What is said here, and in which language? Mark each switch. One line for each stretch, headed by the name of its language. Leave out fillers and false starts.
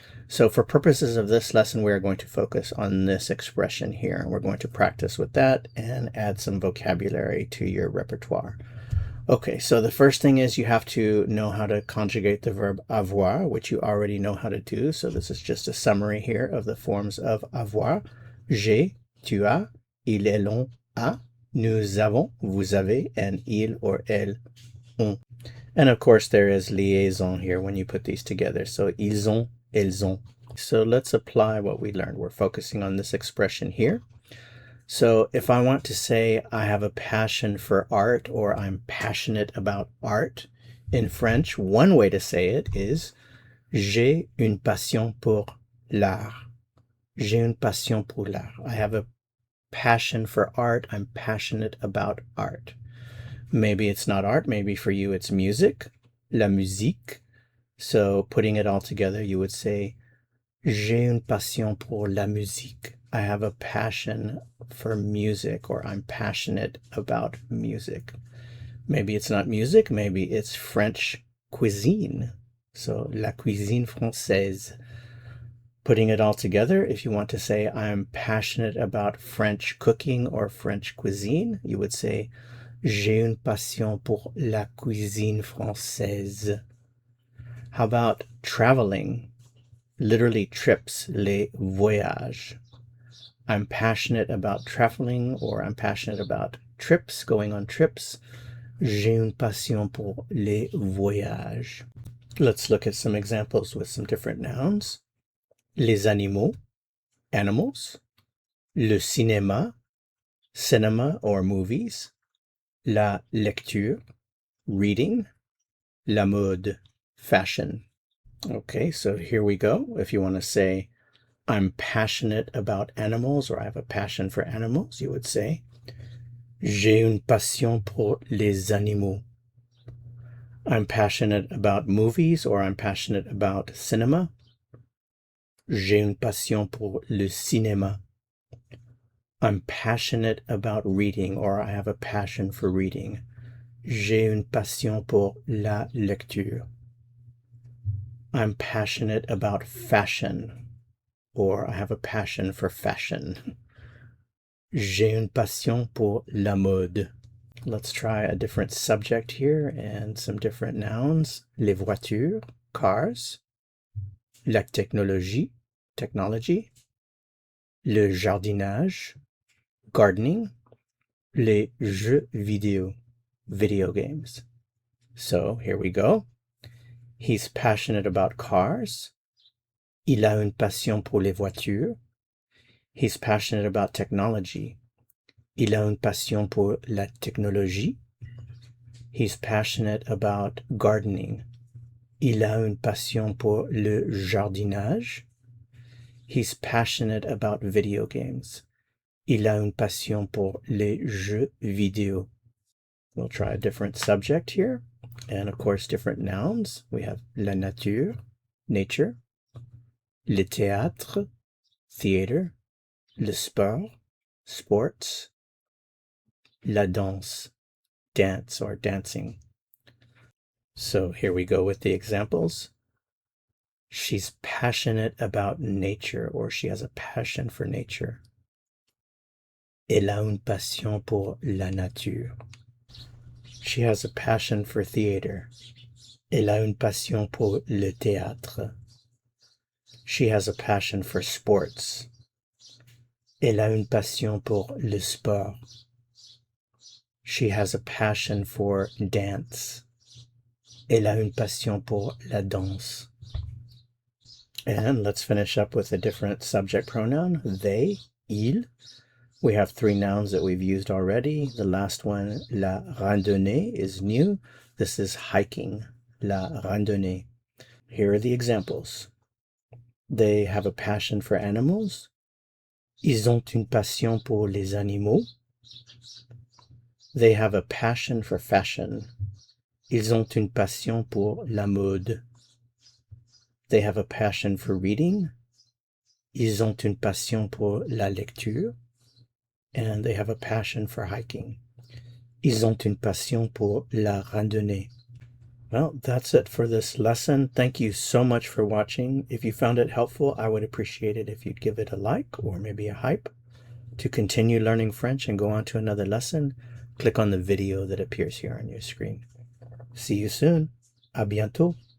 English: So for purposes of this lesson, we are going to focus on this expression here. And we're going to practice with that and add some vocabulary to your repertoire. Okay, so the first thing is you have to know how to conjugate the verb avoir, which you already know how to do. So this is just a summary here of the forms of avoir.
French: J'ai, tu as, il, elle, on, a, nous avons, vous avez,
English: and
French: il
English: or
French: elle, ont.
English: And of course, there is liaison here when you put these together. So
French: ils ont, elles ont.
English: So let's apply what we learned. We're focusing on this expression here. So if I want to say I have a passion for art, or I'm passionate about art in French, one way to say it is
French: j'ai une passion pour l'art. J'ai une passion pour l'art.
English: I have a passion for art. I'm passionate about art. Maybe it's not art. Maybe for you it's music,
French: la musique.
English: So putting it all together, you would say
French: j'ai une passion pour la musique.
English: I have a passion for music, or I'm passionate about music. Maybe it's not music. Maybe it's French cuisine. So
French: la cuisine française.
English: Putting it all together, if you want to say I'm passionate about French cooking or French cuisine, you would say
French: j'ai une passion pour la cuisine française.
English: How about traveling? Literally trips,
French: les voyages.
English: I'm passionate about traveling, or I'm passionate about trips, going on trips.
French: J'ai une passion pour les voyages.
English: Let's look at some examples with some different nouns.
French: Les animaux,
English: animals.
French: Le cinéma,
English: cinema or movies.
French: La lecture,
English: reading.
French: La mode,
English: fashion. Okay, so here we go. If you want to say I'm passionate about animals, or I have a passion for animals, you would say
French: j'ai une passion pour les animaux.
English: I'm passionate about movies, or I'm passionate about cinema.
French: J'ai une passion pour le cinéma.
English: I'm passionate about reading, or I have a passion for reading.
French: J'ai une passion pour la lecture.
English: I'm passionate about fashion, or I have a passion for fashion.
French: J'ai une passion pour la mode.
English: Let's try a different subject here and some different nouns.
French: Les voitures,
English: cars.
French: La technologie,
English: technology.
French: Le jardinage,
English: gardening.
French: Les jeux vidéo,
English: video games. So here we go. He's passionate about cars.
French: Il a une passion pour les voitures.
English: He's passionate about technology.
French: Il a une passion pour la technologie.
English: He's passionate about gardening.
French: Il a une passion pour le jardinage.
English: He's passionate about video games.
French: Il a une passion pour les jeux vidéo.
English: We'll try a different subject here. And of course, different nouns. We have
French: la nature,
English: nature.
French: Le théâtre,
English: theater.
French: Le sport,
English: sports.
French: La danse,
English: dance or dancing. So here we go with the examples. She's passionate about nature, or she has a passion for nature.
French: Elle a une passion pour la nature.
English: She has a passion for theater.
French: Elle a une passion pour le théâtre.
English: She has a passion for sports.
French: Elle a une passion pour le sport.
English: She has a passion for dance.
French: Elle a une passion pour la danse.
English: And let's finish up with a different subject pronoun. They, il. We have 3 nouns that we've used already. The last one,
French: la randonnée,
English: is new. This is hiking,
French: la randonnée.
English: Here are the examples. They have a passion for animals.
French: Ils ont une passion pour les animaux.
English: They have a passion for fashion.
French: Ils ont une passion pour la mode.
English: They have a passion for reading.
French: Ils ont une passion pour la lecture.
English: And they have a passion for hiking.
French: Ils ont une passion pour la randonnée.
English: Well, that's it for this lesson. Thank you so much for watching. If you found it helpful, I would appreciate it if you'd give it a like or maybe a hype. To continue learning French and go on to another lesson, click on the video that appears here on your screen. See you soon.
French: À bientôt.